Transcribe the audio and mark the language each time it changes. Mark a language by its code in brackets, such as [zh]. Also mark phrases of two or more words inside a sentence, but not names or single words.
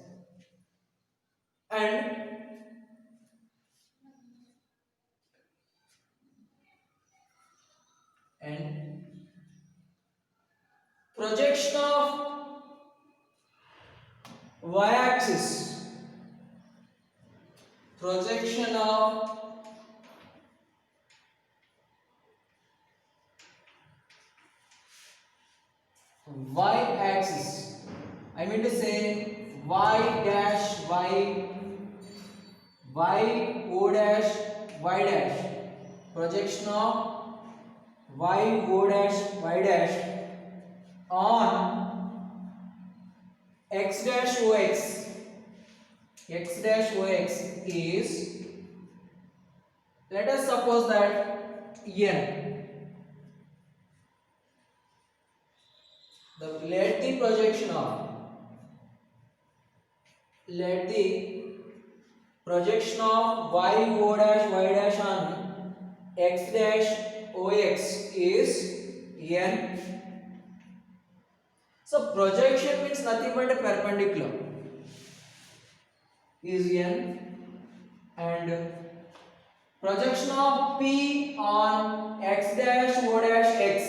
[en] and projection of y axis, projection of y axis, I mean to say y dash y, y o dash y dash, projection of y o dash y dash on x dash o x. X dash o x is, let us suppose that n. Let the projection of y o dash y dash on x dash o x is n. So projection means nothing but a perpendicular is n, and projection of p on x dash o dash x.